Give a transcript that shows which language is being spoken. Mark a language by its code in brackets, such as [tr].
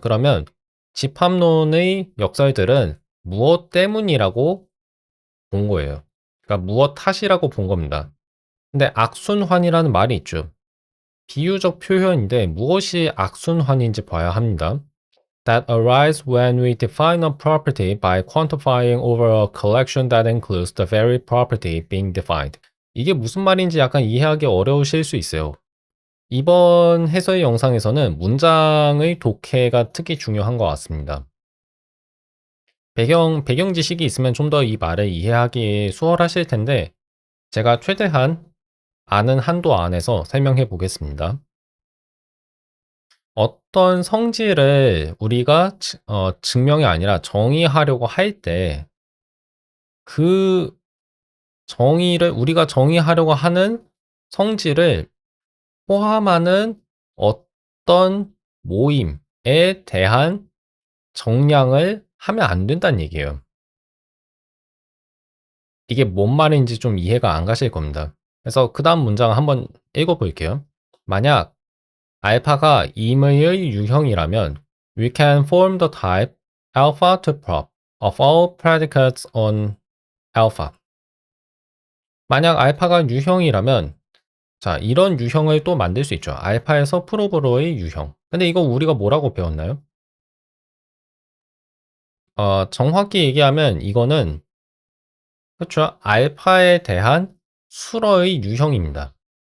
[ko] 그러면 집합론의 역설들은 무엇 때문이라고 본 거예요. 그러니까 무엇 탓이라고 본 겁니다. 근데 악순환이라는 말이 있죠. 비유적 표현인데 무엇이 악순환인지 봐야 합니다. [en] That arise when we define a property by quantifying over a collection that includes the very property being defined. [ko] 이게 무슨 말인지 약간 이해하기 어려우실 수 있어요. 이번 해설 영상에서는 문장의 독해가 특히 중요한 것 같습니다. 배경 지식이 있으면 좀 더 이 말을 이해하기 수월하실 텐데 제가 최대한 아는 한도 안에서 설명해 보겠습니다. 어떤 성질을 우리가 증명이 아니라 정의하려고 할 때 그 정의를 우리가 정의하려고 하는 성질을 포함하는 어떤 모임에 대한 정량을 하면 안 된다는 얘기예요. 이게 뭔 말인지 좀 이해가 안 가실 겁니다. 그래서 그다음 문장을 한번 읽어 볼게요. 만약 알파가 임의의 유형이라면 [en] we can form the type alpha to prop of all predicates on alpha. [ko] 만약 알파가 유형이라면 자, 이런 유형을 또 만들 수 있죠. 알파에서 프로브로의 유형. 근데 이거 우리가 뭐라고 배웠나요? 정확히 얘기하면 이거는 그렇죠. 알파에 대한 수러의 유형입니다.